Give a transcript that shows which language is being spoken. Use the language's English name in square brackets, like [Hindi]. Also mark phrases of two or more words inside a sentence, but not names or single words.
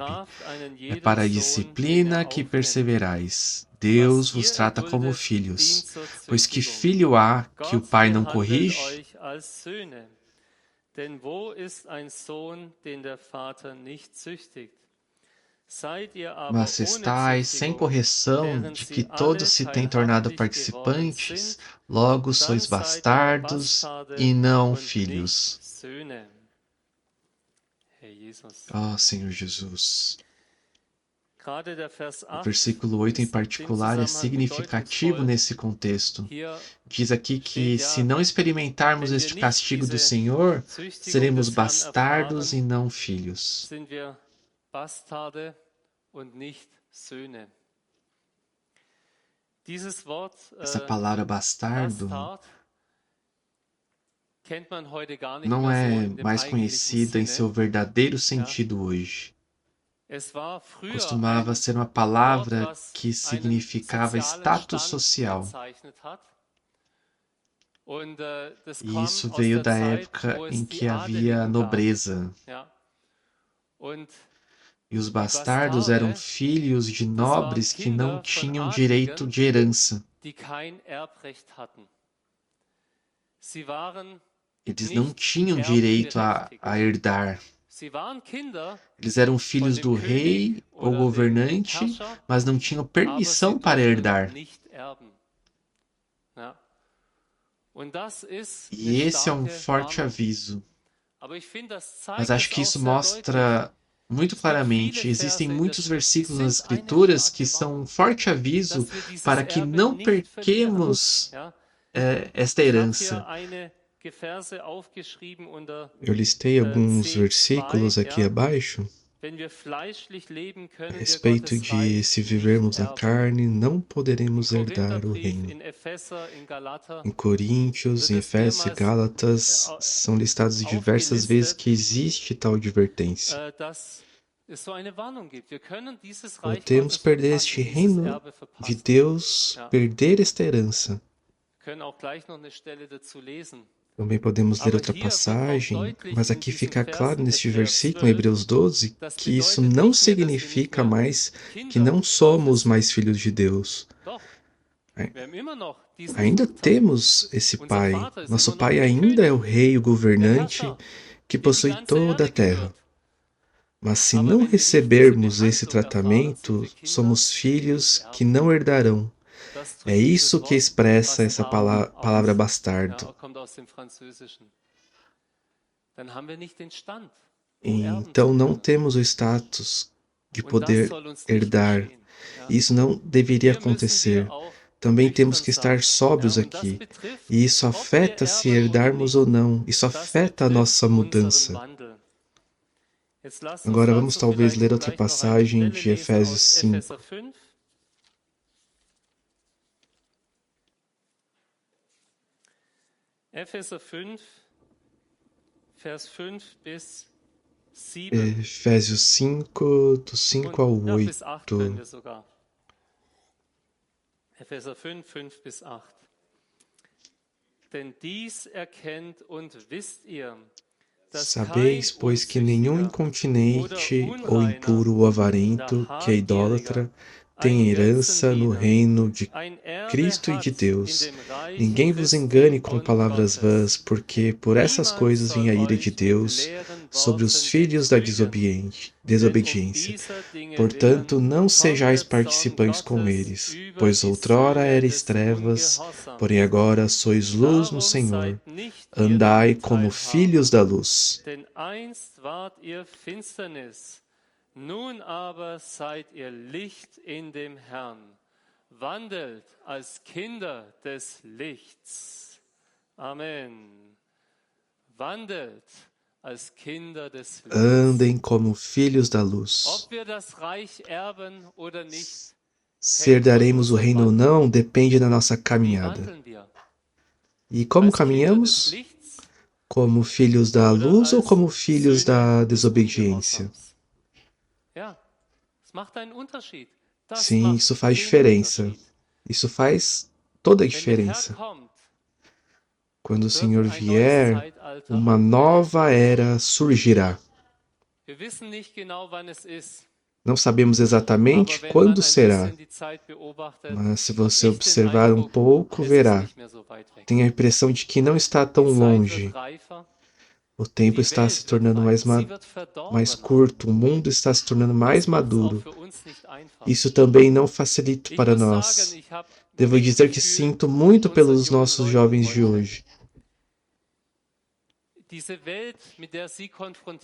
[Portuguese] É para a disciplina que perseverais. Deus vos trata como filhos. Pois que filho há que o pai não corrige? [German] Denn wo ist ein Sohn, den der Vater nicht züchtigt? Seid ihr aber [Portuguese] Mas [German] ohne [Portuguese] estáis sem [German] Züchtigung, [Portuguese] correção [German] während [Portuguese] de que [German] sie [Portuguese] todos [German] alle [Portuguese] se têm tornado [German] teilhaftig geworden [Portuguese] participantes, [German] sind, [Portuguese] logo [German] dann [Portuguese] sois [German] seid ihr [Portuguese] bastardos [German] Bastarde [Portuguese] e não [German] und [Portuguese] filhos. [German] nicht Söhne. Herr Jesus. [Portuguese] Ó Senhor Jesus. [German] Gerade der Vers [Portuguese] O 8 versículo 8 em [German] ist in dem [Portuguese] particular é [German] Zusammenhang [Portuguese] significativo [German] bedeutungsvoll. [Portuguese] nesse contexto. [German] Hier [Portuguese] Diz aqui que [German] steht [Portuguese] se [German] ja, [Portuguese] não experimentarmos [German] wenn wir [Portuguese] este [German] nicht [Portuguese] castigo do [German] diese [Portuguese] Senhor, [German] Züchtigung [Portuguese] seremos [German] des Herrn [Portuguese] bastardos e [German] erfahren, [Portuguese] não filhos. [German] sind wir Bastarde und nicht Söhne. Dieses Wort [Portuguese] Essa palavra bastardo [German] Bastard kennt man heute gar nicht [Portuguese] não [German] mehr so [Portuguese] é [German] in dem [Portuguese] mais [German] eigentlichen [Portuguese] conhecida em seu [German] Sinne. [Portuguese] verdadeiro sentido hoje. [German] Es war früher [Portuguese] Costumava [German] ein [Portuguese] ser uma [German] Wort, [Portuguese] palavra [German] was [Portuguese] que [German] einen [Portuguese] significava [German] sozialen [Portuguese] status [German] Stand [Portuguese] social. [German] bezeichnet hat. Und das [Portuguese] E [German] kam [Portuguese] isso [German] aus [Portuguese] veio [German] der [Portuguese] da [German] Zeit, [Portuguese] época [German] wo [Portuguese] em [German] es die [Portuguese] que havia [German] Adeligen gab. [Portuguese] nobreza. [German] Ja. Und [Portuguese] E os [German] die [Portuguese] bastardos eram [German] Bastarde, [Portuguese] filhos de [German] das waren [Portuguese] nobres que não [German] Kinder von [Portuguese] tinham direito [German] Adligen, [Portuguese] de herança. [German] die kein Erbrecht hatten. Sie waren [Portuguese] Eles não [German] nicht [Portuguese] tinham direito [German] erbberechtigt. [Portuguese] a herdar. [German] Sie waren Kinder [Portuguese] Eles eram [German] von [Portuguese] filhos [German] dem [Portuguese] do [German] König [Portuguese] rei ou [German] oder dem [Portuguese] governante, [German] Herrscher, [Portuguese] mas não tinham [German] aber [Portuguese] permissão [German] sie [Portuguese] para [German] durften [Portuguese] herdar. [German] nicht erben. Ja. Und das ist [Portuguese] E [German] eine [Portuguese] esse é um [German] starke [Portuguese] forte [German] Warnung. [Portuguese] aviso. [German] Aber ich finde, das [Portuguese] Mas [German] zeigt [Portuguese] acho [German] es [Portuguese] que [German] auch [Portuguese] isso [German] sehr deutlich. [Portuguese] mostra muito [German] Es gibt [Portuguese] claramente. [German] viele [Portuguese] Existem [German] Verse in der [Portuguese] muitos [German] Schrift, die [Portuguese] versículos nas [German] sind eine [Portuguese] Escrituras que [German] starke [Portuguese] são um [German] Warnung, [Portuguese] forte aviso [German] dass wir dieses [Portuguese] para que [German] Erbe [Portuguese] não [German] nicht verlieren. [Portuguese] perquemos [German] Ja. [Portuguese] esta [German] Ich habe [Portuguese] herança. [German] hier einige Verse aufgeschrieben unter [Portuguese] Eu listei alguns [German] 10:2, [Portuguese] versículos aqui [German] ja. [Portuguese] abaixo [German] Wenn wir fleischlich leben, [Portuguese] a [German] können wir [Portuguese] respeito [German] Gottes [Portuguese] de [German] Reich [Portuguese] se [German] nicht [Portuguese] vivermos na [German] erben. [Portuguese] carne, não [German] Im [Portuguese] poderemos herdar o [German] Korintherbrief, [Portuguese] reino. [German] in Epheser, in Galater [Portuguese] Em Coríntios, [German] wird [Portuguese] em [German] es [Portuguese] Efésios e [German] mehrmals [Portuguese] Gálatas são listados diversas vezes [German] aufgelistet, [Portuguese] que existe tal advertência. [German] dass es so eine Warnung gibt. Wir können dieses Reich [Portuguese] Podemos [German] Gottes [Portuguese] perder este [German] verpassen, dieses [Portuguese] reino [German] Erbe [Portuguese] de [German] verpassen. [Portuguese] Deus, [German] Ja. [Portuguese] perder esta herança. [German] Wir können auch gleich noch eine Stelle dazu lesen. [Portuguese] Também podemos ler [German] Aber [Portuguese] outra [German] hier wird auch [Portuguese] passagem, [German] deutlich [Portuguese] mas [German] in [Portuguese] aqui [German] diesen [Portuguese] fica claro [German] Versen, [Portuguese] neste [German] Hebräer [Portuguese] versículo, em [German] 12, [Portuguese] Hebreus 12, [German] das [Portuguese] que isso [German] bedeutet [Portuguese] não [German] nicht mehr, dass wir nicht [Portuguese] significa [German] mehr [Portuguese] mais que [German] Kinder [Portuguese] não [German] Gottes [Portuguese] somos [German] sind. [Portuguese] mais filhos de Deus. [German] Doch, [Portuguese] Ai- [German] wir haben immer noch diesen [Portuguese] Ainda [German] Vater. [Portuguese] temos esse [German] Unser [Portuguese] Pai. [German] Vater ist [Portuguese] Nosso [German] immer noch [Portuguese] Pai [German] der [Portuguese] ainda é o [German] König, [Portuguese] Rei, o [German] der [Portuguese] governante, [German] Herrscher, [Portuguese] que [German] dem die [Portuguese] possui [German] ganze [Portuguese] toda a [German] Erde [Portuguese] terra. [German] gehört. [Portuguese] Mas se [German] Aber [Portuguese] não [German] wenn wir nicht diese [Portuguese] recebermos esse [German] Behandlung erfahren, sind [Portuguese] tratamento, [German] wir Kinder, [Portuguese] somos [German] die [Portuguese] filhos [German] nicht [Portuguese] que [German] erben. [Portuguese] não herdarão. [German] Das [Portuguese] É [German] drückt dieses [Portuguese] isso que [German] Wort [Portuguese] expressa essa [German] Bastard [Portuguese] palavra [German] aus. [Portuguese] bastardo. [German] Ja, kommt aus dem Französischen. Dann haben wir nicht den Stand, [Portuguese] E [German] um erben zu [Portuguese] então não [German] können. [Portuguese] temos o status de [German] Und das [Portuguese] poder [German] soll uns nicht [Portuguese] herdar. [German] geschehen. Ja. [Portuguese] Isso não deveria [German] Hier müssen [Portuguese] acontecer. [German] wir auch [Portuguese] Também temos [German] nüchtern [Portuguese] que estar [German] sein. [Portuguese] sóbrios [German] Ja, und das [Portuguese] aqui. [German] betrifft, [Portuguese] E isso [German] ob wir [Portuguese] afeta se [German] erben oder [Portuguese] herdarmos [German] nicht. [Portuguese] ou não. Isso [German] Das [Portuguese] afeta a [German] betrifft [Portuguese] nossa [German] unseren [Portuguese] mudança. [German] Wandel. Jetzt lasst uns [Portuguese] Agora vamos [German] dazu [Portuguese] talvez [German] vielleicht [Portuguese] ler outra [German] gleich noch eine [Portuguese] passagem [German] Stelle [Portuguese] de [German] lesen [Portuguese] Efésios [German] aus [Portuguese] 5. [German] Epheser 5. Epheser 5, Vers 5 bis 7. [Portuguese] Efésios 5, do 5 ao [German] Ja, bis 8 können [Portuguese] 8. [German] wir sogar. Epheser 5, 5 bis 8. Denn dies erkennt und wisst ihr, dass [Portuguese] Sabeis, [German] kein [Portuguese] pois que nenhum [German] Unzüchtiger [Portuguese] incontinente [German] oder [Portuguese] ou [German] Unreiner [Portuguese] impuro ou avarento, [German] oder [Portuguese] que é idólatra, [German] Habgieriger [Portuguese] tem [German] ein [Portuguese] herança no [German] Götzendiener [Portuguese] reino de [German] ein Erbe [Portuguese] Cristo e [German] hat [Portuguese] de [German] in [Portuguese] Deus. [German] dem Reich [Portuguese] Ninguém vos [German] Christi [Portuguese] engane com [German] und [Portuguese] palavras vãs, [German] Gottes. [Portuguese] porque por essas [German] Niemand [Portuguese] coisas [German] soll [Portuguese] vem a ira [German] euch [Portuguese] de [German] mit [Portuguese] Deus [German] leeren [Portuguese] sobre os [German] Worten [Portuguese] filhos da [German] betrügen. Denn [Portuguese] desobediência. [German] dieser Dinge [Portuguese] Portanto, [German] willen [Portuguese] não sejais [German] kommt der Zorn [Portuguese] participantes com [German] Gottes [Portuguese] eles, [German] über [Portuguese] pois [German] die [Portuguese] outrora [German] Söhne [Portuguese] eres [German] des [Portuguese] trevas, [German] Ungehorsams. [Portuguese] porém agora sois luz no [German] Darum [Portuguese] Senhor. [German] seid nicht ihr [Portuguese] Andai [German] nun [Portuguese] como filhos da luz. [German] Denn einst wart ihr Finsternis, nun aber seid ihr Licht in dem Herrn. Wandelt als Kinder des Lichts. Amen. Wandelt als Kinder des Lichts. [Portuguese] Andem como filhos da luz. [German] Ob wir das Reich erben oder nicht, [Portuguese] Se herdaremos o reino ou não depende da nossa [German] wie [Portuguese] caminhada. [German] wandeln wir? [Portuguese] E como [German] Als Kinder des [Portuguese] caminhamos? [German] Lichts [Portuguese] como filhos da [German] oder [Portuguese] luz ou [German] als [Portuguese] como filhos da [German] Söhne des [Portuguese] desobediência? [German] Ungehorsams. Ja, es macht einen Unterschied. Das [Portuguese] Sim, [German] macht [Portuguese] isso faz [German] den [Portuguese] diferença. [German] Unterschied. [Portuguese] Isso faz toda a [German] Wenn der Herr [Portuguese] diferença. [German] kommt, [Portuguese] Quando o [German] wird [Portuguese] Senhor [German] ein neues [Portuguese] vier, [German] Zeitalter [Portuguese] uma [German] anbrechen. [Portuguese] nova era surgirá. [German] Wir wissen nicht genau, wann es ist, [Portuguese] Não sabemos exatamente [German] aber wenn man [Portuguese] quando [German] ein [Portuguese] será, [German] bisschen die Zeit beobachtet, [Portuguese] mas se [German] habe [Portuguese] você [German] ich den [Portuguese] observar um [German] Eindruck, [Portuguese] pouco, [German] es ist [Portuguese] verá. [German] nicht mehr so weit weg. [Portuguese] Tenho a impressão de que não está [German] Die [Portuguese] tão [German] Zeit [Portuguese] longe. [German] wird reifer, [Portuguese] O tempo [German] die [Portuguese] está se [German] Welt wird [Portuguese] tornando [German] reifer, sie wird [Portuguese] mais [German] verdorbener. [Portuguese] curto, o mundo está se tornando mais [German] Das macht es auch [Portuguese] maduro. [German] für uns nicht einfach. [Portuguese] Isso também não facilita [German] Ich [Portuguese] para [German] muss sagen, [Portuguese] nós. [German] ich habe [Portuguese] Devo [German] wirklich [Portuguese] dizer que [German] Gefühl [Portuguese] sinto muito [German] mit unseren [Portuguese] pelos [German] jungen [Portuguese] nossos [German] Leuten [Portuguese] jovens de [German] heute. [Portuguese] hoje. [German] Diese Welt, mit der sie konfrontiert